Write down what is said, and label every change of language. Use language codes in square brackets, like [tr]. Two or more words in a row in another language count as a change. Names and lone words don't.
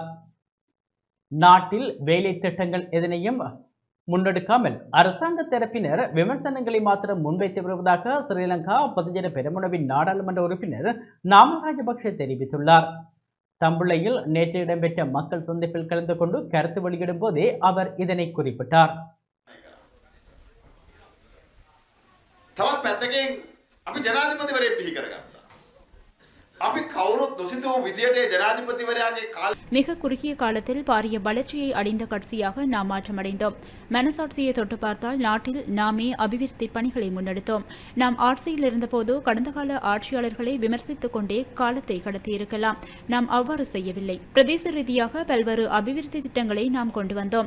[ta] நாட்டில் வேலை திட்டங்கள் எதனையும் முன்னெடுக்காமல் அரசாங்க தரப்பினர் விமர்சனங்களை மாத்திரம் முன்வைத்து வருவதாக ஸ்ரீலங்கா பொதுஜன பெரமுனவின் நாடாளுமன்ற உறுப்பினர் நாமல் ராஜபக்ஷ தெரிவித்துள்ளார். தம்புளையில் நேற்று இடம்பெற்ற மக்கள் சந்திப்பில் கலந்து கொண்டு கருத்து வெளியிடும் போதே அவர் இதனை குறிப்பிட்டார். [si] තවත් පැත්තකින් අපි ජනාධිපතිවරයෙක් බිහි කරගත්තා. අපි කවුරුත් නොසිතූ විදියට ජනාධිපතිවරයාගේ කාල [ta] மிக குறுகிய காலத்தில் பாரிய வளர்ச்சியை அடைந்த கட்சியாக நாம் மாற்றமடைந்தோம். மனசாட்சியை தொட்டு பார்த்தால் நாட்டில் நாமே அபிவிருத்தி பணிகளை முன்னெடுத்தோம். நாம் ஆட்சியில் இருந்தபோது கடந்த கால ஆட்சியாளர்களை விமர்சித்துக் கொண்டே காலத்தை கடத்தியிருக்கலாம். நாம் அவ்வாறு செய்யவில்லை. பிரதேச ரீதியாக பல்வேறு அபிவிருத்தி திட்டங்களை நாம் கொண்டு வந்தோம்.